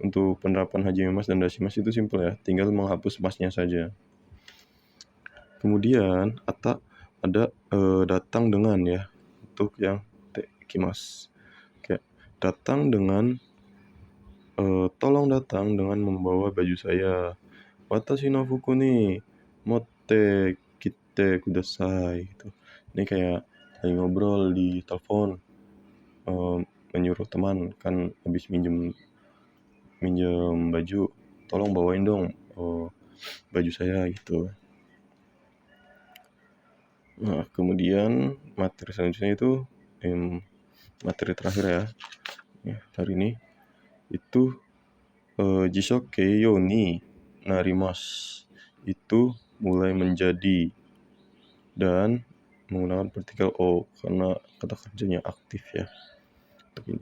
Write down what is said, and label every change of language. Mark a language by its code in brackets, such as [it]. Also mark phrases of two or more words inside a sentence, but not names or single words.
[id] Untuk penerapan hajime mas dan dashimasu itu simpel ya, tinggal menghapus masnya saja. Kemudian ada datang dengan ya, untuk yang tekimas. Kayak datang dengan tolong datang dengan membawa baju saya. [ja] 私の服に持ってきてください gitu. [id] Ini kayak lagi ngobrol di telepon, menyuruh teman kan habis minjem baju, tolong bawain dong baju saya gitu. Nah, kemudian materi selanjutnya itu materi terakhir ya hari ini itu [ja] 辞書形ようになります, [id] itu mulai menjadi, dan menggunakan partikel o karena kata kerjanya aktif ya untuk ini.